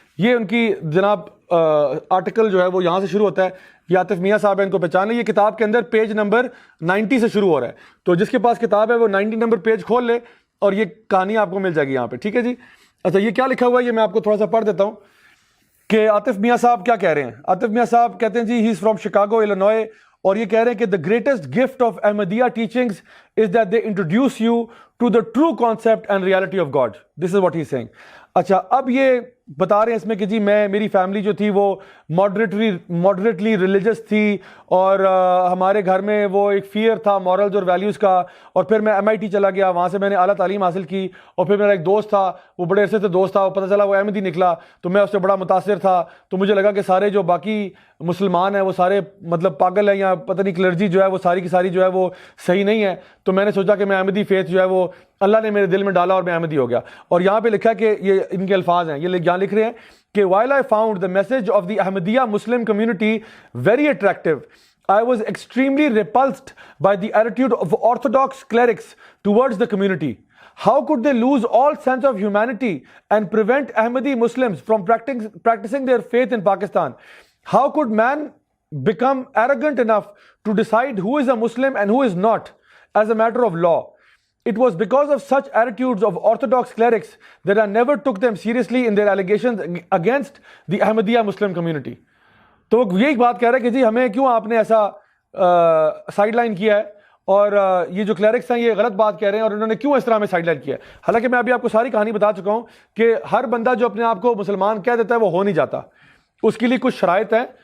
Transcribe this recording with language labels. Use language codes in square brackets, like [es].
[ur] یہ ان کی جناب آرٹیکل جو ہے وہ یہاں سے شروع ہوتا ہے. یہ عاطف میاں صاحب ہیں, ان کو پہچان لیں. یہ کتاب کے اندر پیج نمبر 90 سے شروع ہو رہا ہے, تو جس کے پاس کتاب ہے وہ 90 نمبر پیج کھول لے اور یہ کہانی آپ کو مل جائے گی یہاں پہ, ٹھیک ہے جی. اچھا یہ کیا لکھا ہوا ہے یہ میں آپ کو تھوڑا سا پڑھ دیتا ہوں کہ عاطف میاں صاحب کیا کہہ رہے ہیں. عاطف میاں صاحب کہتے ہیں جی [en] he is from Chicago Illinois, [ur] اور یہ کہہ رہے ہیں کہ [en] the greatest gift of Ahmadiyya teachings is that they introduce you to the true concept and reality of God. This is what he is saying. [ur] اچھا اب یہ بتا رہے ہیں اس میں کہ جی میری فیملی جو تھی وہ [en] moderately religious [ur] تھی, اور ہمارے گھر میں وہ ایک فیئر تھا مورلز اور ویلیوز کا, اور پھر میں MIT چلا گیا, وہاں سے میں نے اعلیٰ تعلیم حاصل کی, اور پھر میرا ایک دوست تھا, وہ بڑے عرصے سے دوست تھا, وہ پتہ چلا وہ احمدی نکلا, تو میں اس سے بڑا متاثر تھا. تو مجھے لگا کہ سارے جو باقی مسلمان ہیں وہ سارے مطلب پاگل ہیں, یا پتہ نہیں کلرجی جو ہے وہ ساری کی ساری جو ہے وہ صحیح نہیں ہے. تو میں نے سوچا کہ میں احمدی فیتھ جو ہے وہ اللہ نے میرے دل میں ڈالا اور میں احمدی ہو گیا. اور یہاں پہ لکھا کہ یہ ان کے الفاظ ہیں, یہ یہاں لکھ رہے ہیں کہ [en] while I found the message of the Ahmadiyya Muslim community very attractive, I was extremely repulsed by the attitude of orthodox clerics towards the community. How could they lose all sense of humanity and prevent Ahmadi Muslims from practicing their faith in Pakistan? How could man become arrogant enough to decide who is a Muslim and who is not as a matter of law? It was because of such attitudes of orthodox clerics that I never took them seriously in their allegations against the Ahmadiyya Muslim community. [ur] تو یہی بات کہہ رہے ہیں کہ جی ہمیں کیوں آپ نے ایسا سائڈ لائن کیا ہے, اور یہ جو کلیرکس ہیں یہ غلط بات کہہ رہے ہیں, اور انہوں نے کیوں اس طرح میں سائڈ لائن کیا ہے. حالانکہ میں ابھی آپ کو ساری کہانی بتا چکا ہوں کہ ہر بندہ جو اپنے آپ کو مسلمان کہہ دیتا ہے وہ ہو نہیں جاتا, اس کے لیے کچھ شرائط ہیں.